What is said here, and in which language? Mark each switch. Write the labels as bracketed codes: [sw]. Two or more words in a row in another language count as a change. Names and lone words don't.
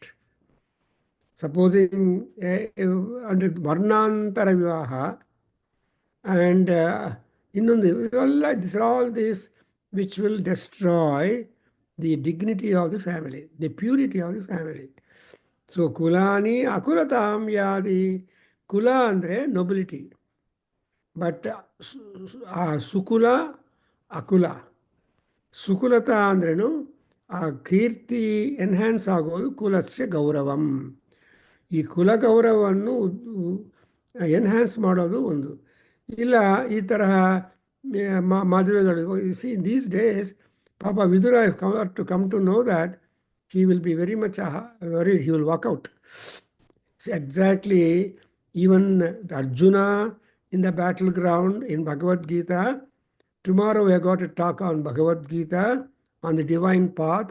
[en] Supposing under [sa] वर्णान्तर विवाह [en] and these are all this which will destroy the dignity of the family, the purity of the family. [sa] So कुलानि अकुलतां यदि, [kn] ಕುಲ ಅಂದ್ರೆ [en] nobility, but [sa] सुकुल अकुल. [kn] ಸುಕುಲತಾ ಅಂದ್ರೇನು, ಆ ಕೀರ್ತಿ ಎನ್ಹ್ಯಾನ್ಸ್ ಆಗೋದು [sa] ಕುಲಸ್ಯ ಗೌರವಂ. [kn] ಈ ಕುಲ ಗೌರವವನ್ನು ಎನ್ಹ್ಯಾನ್ಸ್ ಮಾಡೋದು ಒಂದು. ಇಲ್ಲ ಈ ತರಹ ಮದುವೆಗಳು, [en] see these days [kn] ಪಾಪ ವಿದುರ [en] to come to know that he will be very much worried, he will walk out. Exactly, even Arjuna in the battleground in Bhagavad Gita. Tomorrow we are going to talk on Bhagavad Gita, on the divine path.